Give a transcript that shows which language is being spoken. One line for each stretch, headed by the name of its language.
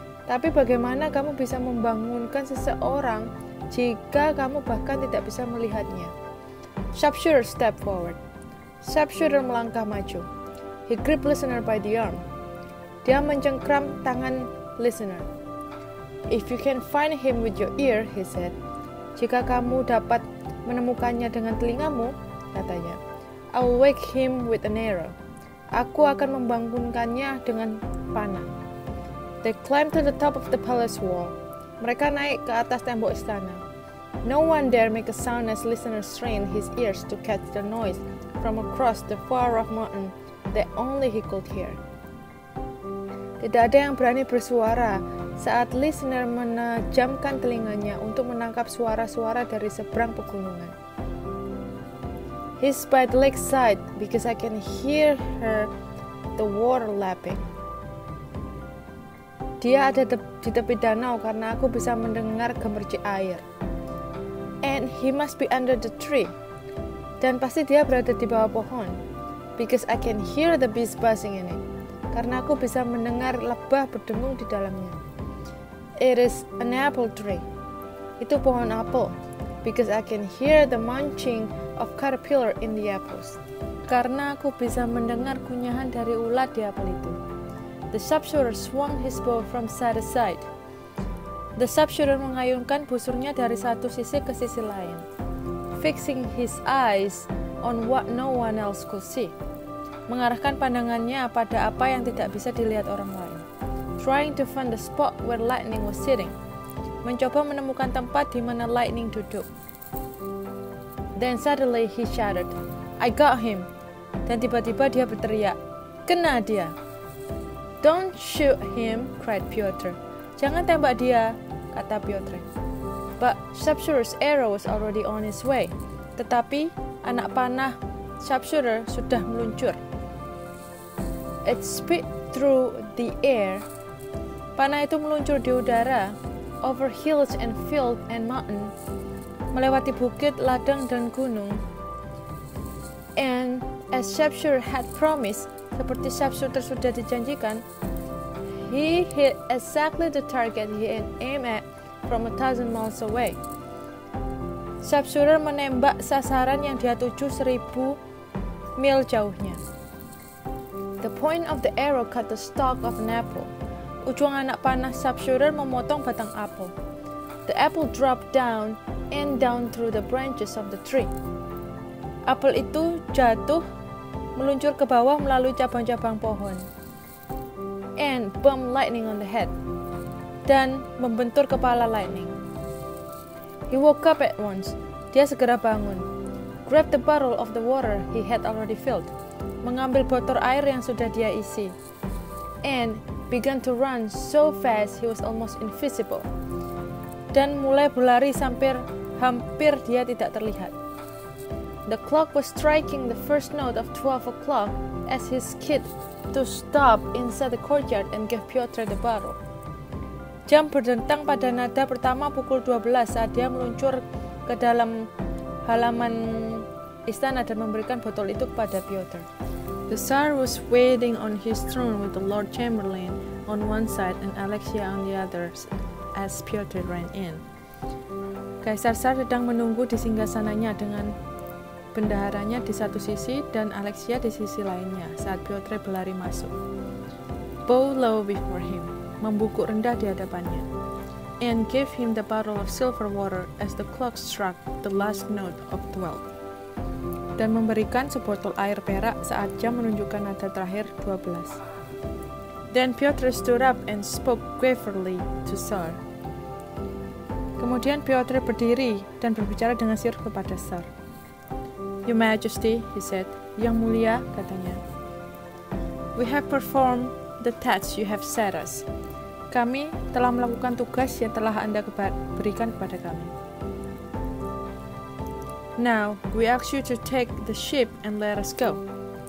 Indonesian: Tapi bagaimana kamu bisa membangunkan seseorang jika kamu bahkan tidak bisa melihatnya?
English: Sharpshooter stepped forward.
Indonesian: Sharpshooter melangkah maju.
English: He gripped listener by the arm.
Indonesian: Dia mencengkram tangan listener.
English: If you can find him with your ear, he said.
Indonesian: Jika kamu dapat menemukannya dengan telingamu, katanya,
English: I will wake him with an arrow.
Indonesian: Aku akan membangunkannya dengan panah.
English: They climbed to the top of the palace wall.
Indonesian: Mereka naik ke atas tembok istana.
English: No one dare make a sound as listener strained his ears to catch the noise from across the far-off mountain that only he could hear.
Indonesian: Tidak ada yang berani bersuara saat listener menajamkan telinganya untuk menangkap suara-suara dari seberang pegunungan.
English: He's by the lakeside because I can hear her the water lapping.
Indonesian: Dia ada di tepi danau karena aku bisa mendengar gemercik air.
English: And he must be under the tree.
Indonesian: Dan pasti dia berada di bawah pohon.
English: Because I can hear the bees buzzing in it.
Indonesian: Karena aku bisa mendengar lebah berdengung di dalamnya.
English: It is an apple tree.
Indonesian: Itu pohon apel.
English: Because I can hear the munching of caterpillar in the apples.
Indonesian: Karena aku bisa mendengar kunyahan dari ulat di apel itu.
English: The sharpshooter swung his bow from side to side.
Indonesian: The sharpshooter mengayunkan busurnya dari satu sisi ke sisi lain,
English: fixing his eyes on what no one else could see.
Indonesian: Mengarahkan pandangannya pada apa yang tidak bisa dilihat orang lain.
English: Trying to find the spot where lightning was sitting.
Indonesian: Mencoba menemukan tempat di mana lightning duduk.
English: Then suddenly he shouted, "I got him!"
Indonesian: Dan tiba-tiba dia berteriak, "Kena dia!"
English: "Don't shoot him," cried Piotr.
Indonesian: "Jangan tembak dia," kata Piotr.
English: But sharpshooter's arrow was already on its way. Tetapi anak panah sharpshooter sudah meluncur. It sped through the air.
Indonesian: Panah itu meluncur di udara,
English: over hills and field and mountain,
Indonesian: melewati bukit, ladang, dan gunung.
English: And as sharpshooter had promised,
Indonesian: seperti sharpshooter sudah dijanjikan,
English: he hit exactly the target he had aimed at from 1,000 miles away.
Indonesian: Sharpshooter menembak sasaran yang dia tuju 1,000 mil jauhnya.
English: The point of the arrow cut the stalk of an apple.
Indonesian: Ujung anak panah sharpshooter memotong batang apel.
English: The apple dropped down and down through the branches of the tree.
Indonesian: Apel itu jatuh meluncur ke bawah melalui cabang-cabang pohon.
English: And bumped lightning on the head.
Indonesian: Dan membentur kepala lightning.
English: He woke up at once.
Indonesian: Dia segera bangun.
English: Grabbed the bottle of the water he had already filled.
Indonesian: Mengambil botol air yang sudah dia isi.
English: And began to run so fast he was almost invisible.
Indonesian: Dan mulai berlari sampai hampir dia tidak terlihat.
English: The clock was striking the first note of 12 o'clock as he skidded to stop inside the courtyard and gave Piotr the bottle.
Indonesian: Jam berdentang pada nada pertama pukul 12 saat dia meluncur ke dalam halaman istana dan memberikan botol itu kepada Piotr.
English: The Tsar was waiting on his throne with the Lord Chamberlain on one side and Alexia on the other as Piotr ran in.
Indonesian: Kaisar Tsar sedang menunggu di singgasananya dengan bendaharanya di satu sisi dan Alexia di sisi lainnya saat Piotr berlari masuk.
English: Bow low before him,
Indonesian: membungkuk rendah di hadapannya,
English: and gave him the bottle of silver water as the clock struck the last note of 12.
Indonesian: Dan memberikan sebotol air perak saat jam menunjukkan nada terakhir 12.
English: Then Piotr stood up and spoke gravely to Tsar.
Indonesian: Kemudian Piotr berdiri dan berbicara dengan serius kepada Tsar.
English: Your Majesty, he said,
Indonesian: Yang Mulia, katanya.
English: We have performed the task you have set us.
Indonesian: Kami telah melakukan tugas yang telah Anda berikan kepada kami.
English: Now, we ask you to take the ship and let us go.